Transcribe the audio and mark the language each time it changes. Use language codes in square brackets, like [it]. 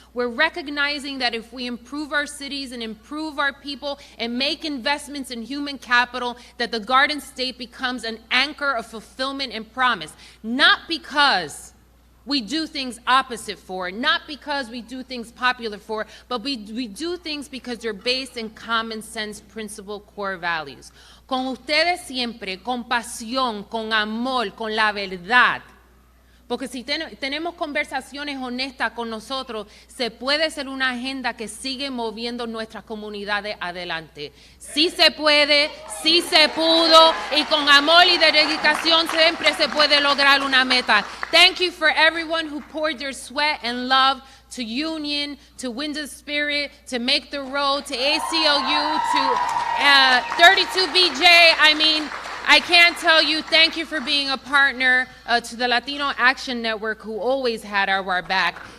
[en] We're recognizing that if we improve our cities and improve our people and make investments in human capital, that the Garden State becomes an anchor of fulfillment and promise. Not because we do things opposite for, not because we do things popular for, but we do things because they're based in common sense principle core values. [es] Con ustedes siempre, con pasión, con amor, con la verdad. Porque si tenemos conversaciones honestas con nosotros, se puede ser una agenda que sigue moviendo nuestras comunidades adelante. Sí se puede, sí se pudo, y con amor y dedicación siempre se puede lograr una meta. [en] Thank you for everyone who poured their sweat and love to Union, to Wind of Spirit, to Make the Road, to ACLU, to 32BJ. I mean, I can't tell you, thank you for being a partner to the Latino Action Network, who always had our back.